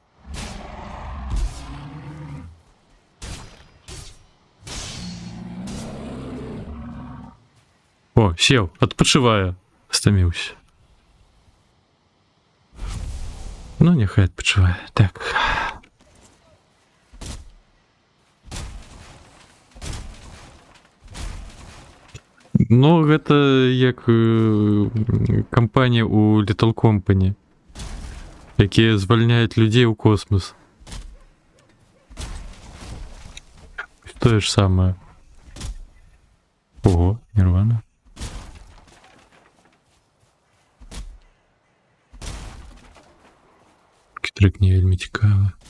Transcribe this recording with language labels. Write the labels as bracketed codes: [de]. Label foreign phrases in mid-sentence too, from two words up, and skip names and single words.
[uk] О, сел, відпочиває. Стомився. Ну, нехай відпочиває. Так. Ну, [be] гэта як кампанія у Little Company, якія звальняюць людзей у космос. Тое ж самае. Ого, Нірвана. Трек не вельмі цікавы.